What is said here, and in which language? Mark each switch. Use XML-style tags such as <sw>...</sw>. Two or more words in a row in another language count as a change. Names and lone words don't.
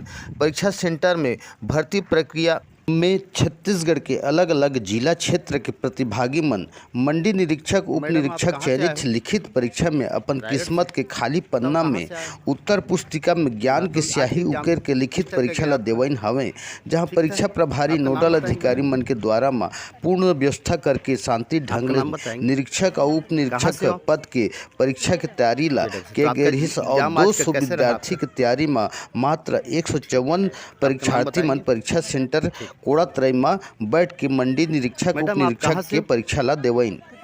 <hne>परीक्षा सेंटर में भर्ती प्रक्रिया में छत्तीसगढ़ के अलग अलग जिला क्षेत्र के प्रतिभागी मन मंडी निरीक्षक उप निरीक्षक चयनित लिखित परीक्षा में अपन किस्मत के खाली पन्ना में उत्तर पुस्तिका में ज्ञान के स्याही उकेर के लिखित परीक्षा ला देवइन हवे। जहां परीक्षा प्रभारी नोडल अधिकारी मन के द्वारा में पूर्ण व्यवस्था करके शांति ढंग से निरीक्षक और उप निरीक्षक पद के परीक्षा के तैयारी ला के गई और 200 विद्यार्थी के तैयारी में मात्र 154 परीक्षार्थी मन परीक्षा सेंटर कोड़ात्रय में बैठ के मंडी निरीक्षक उप निरीक्षक के परीक्षा ला देवइन।</hne>